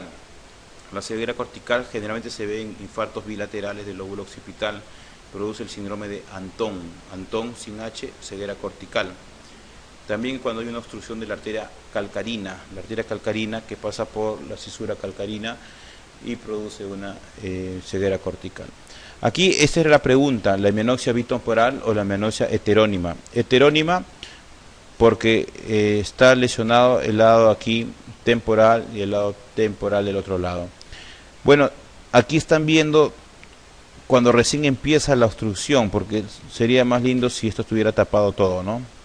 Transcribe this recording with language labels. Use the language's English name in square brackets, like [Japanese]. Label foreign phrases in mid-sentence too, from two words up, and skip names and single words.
[Spanish] La ceguera cortical generalmente se ve en infartos bilaterales del lóbulo occipital, produce el síndrome de Antón sin H, ceguera cortical. También cuando hay una obstrucción de la arteria calcarina que pasa por la cisura calcarina y produce una ceguera cortical. Aquí esta era la pregunta: la hemianoxia bitemporal o la hemianoxia heterónima. Heterónima porque está lesionado el lado aquí temporal y el lado temporal del otro lado. Bueno, aquí están viendo cuando recién empieza la obstrucción, porque sería más lindo si esto estuviera tapado todo, ¿no?